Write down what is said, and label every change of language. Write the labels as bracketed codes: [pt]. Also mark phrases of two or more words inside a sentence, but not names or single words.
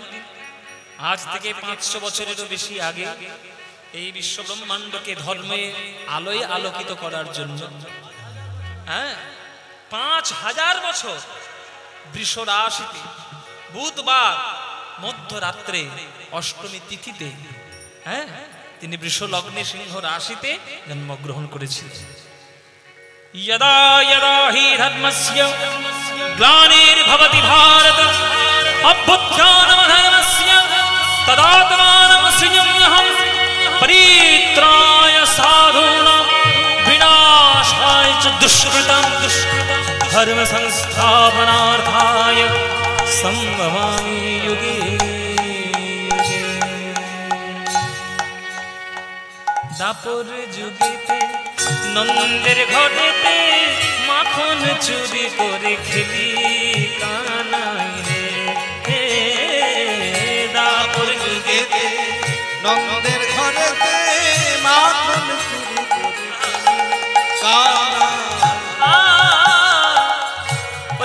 [bn] আজ থেকে 500 বছরেরও বেশি আগে এই বিশ্ব ব্রহ্মাণ্ডকে ধর্মে আলোয় আলোকিত করার জন্য, হ্যাঁ 5000 বছর বৃষ রাশিতে বুধবার মধ্যরাত্রে অষ্টমী তিথিতে, হ্যাঁ তিনি বৃষ লগ্নে সিংহ রাশিতে জন্মগ্রহণ করেছিলেন। [sa] यदा यदा हि धर्मस्य ग्लानिर्भवति भारत अभ्युत्थानमधर्मस्य तदात्मानं सृजाम्यहं परित्राय साधूनां विनाशाय च दुष्कृतं धर्म संस्थापनार्थाय संभवामि युगे युगे। [bn] দাপর যুগেতে নন্দের ঘরেতে মাখন চুরি করে খেলি কানাই রে। দাপর যুগেতে নন্দের ঘরেতে মাখন চুরি করে খেলি কানাই।